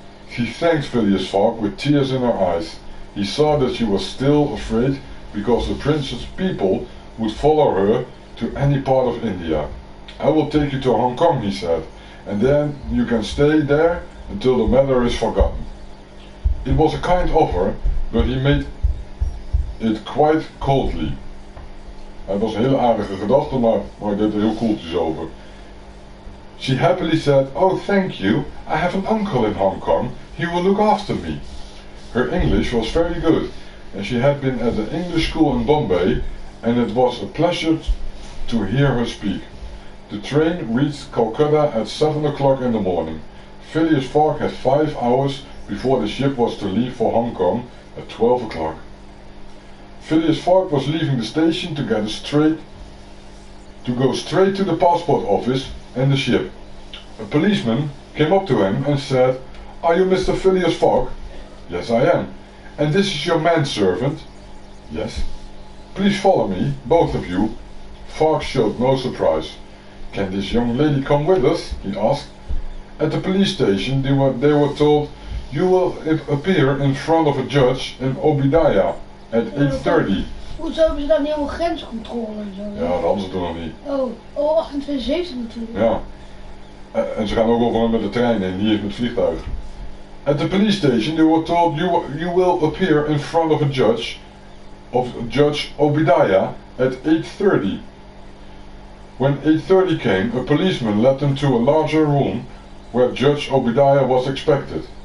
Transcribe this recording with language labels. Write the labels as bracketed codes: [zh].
[en] She thanked Phileas Fogg with tears in her eyes. He saw that she was still afraid because the prince's people would follow her to any part of India. "I will take you to Hong Kong," he said, "and then you can stay there until the matter is forgotten." It was a kind offer, but he made it quite coldly. [nl] Het was een hele aardige gedachte, maar hij deed er heel koeltjes over. [en] She happily said, "Oh, thank you. I have an uncle in Hong Kong. He will look after me." Her English was very good, and she had been at an English school in Bombay, and it was a pleasure to hear her speak. The train reached Calcutta at 7 o'clock in the morning. Phileas Fogg had 5 hours before the ship was to leave for Hong Kong at 12 o'clock. Phileas Fogg was leaving the station to go straight to the passport office and the ship. A policeman came up to him and said, "Are you Mr. Phileas Fogg?" "Yes, I am." "And this is your manservant?" "Yes." "Please follow me, both of you." Fogg showed no surprise. "Can this young lady come with us?" he asked. At the police station they were told, "You will appear in front of a judge in Obadiah at 8:30. [nl] Hoezo hebben ze dan niet helemaal grenscontrole en zo? Ja, dat hadden ze toen nog niet. Oh, 28 natuurlijk. Ja. En ze gaan ook overal met de trein en hier met vliegtuig. [en] At the police station they were told, you will appear in front of a Judge Obadiah at 8:30. When 8:30 came, a policeman led them to a larger room where Judge Obadiah was expected.